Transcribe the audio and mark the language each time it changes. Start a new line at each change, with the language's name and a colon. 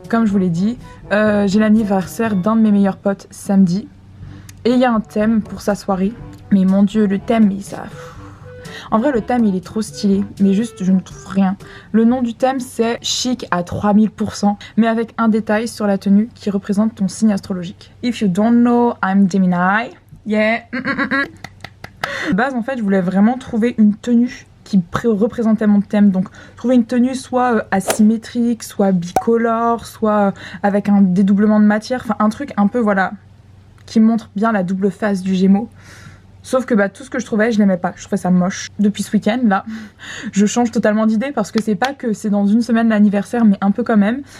French: Comme je vous l'ai dit, j'ai l'anniversaire d'un de mes meilleurs potes samedi, et il y a un thème pour sa soirée, mais mon dieu le thème, ça... En vrai le thème il est trop stylé, mais juste je ne trouve rien. Le nom du thème c'est chic à 3000%, mais avec un détail sur la tenue qui représente ton signe astrologique.
English: If you don't know, I'm Gemini, yeah.
French: De base en fait je voulais vraiment trouver une tenue qui représentait mon thème, donc trouver une tenue soit asymétrique, soit bicolore, soit avec un dédoublement de matière, enfin un truc un peu voilà qui montre bien la double face du Gémeaux. Sauf que tout ce que je trouvais je l'aimais pas, je trouvais ça moche. Depuis ce week-end là je change totalement d'idée parce que c'est pas que c'est dans une semaine l'anniversaire mais un peu quand même.